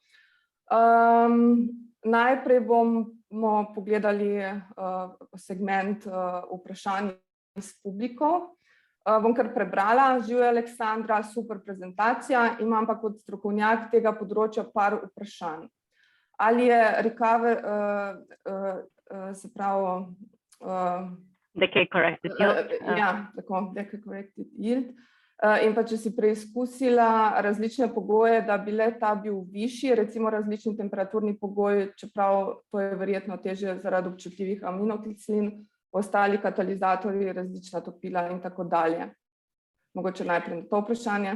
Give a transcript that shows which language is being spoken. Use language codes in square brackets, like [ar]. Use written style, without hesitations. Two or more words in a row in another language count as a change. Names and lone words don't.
[sl] Najprej bomo pogledali segment vprašanj iz publikov. Bom kar prebrala. Živjo Aleksandra, super prezentacija, imam pa kot strokovnjak tega področja par vprašanj. Ali je se pravi [en] Decay corrected yield. [sl] Tako, [en] decay corrected yield. [sl] In pa če si preizkusila različne pogoje, da bi ta bil višji, recimo različni temperaturni pogoji, čeprav to je verjetno težje zaradi občutljivih aminokislin, ostali katalizatorji, različna topila in tako dalje. Mogoče najprej na to vprašanje.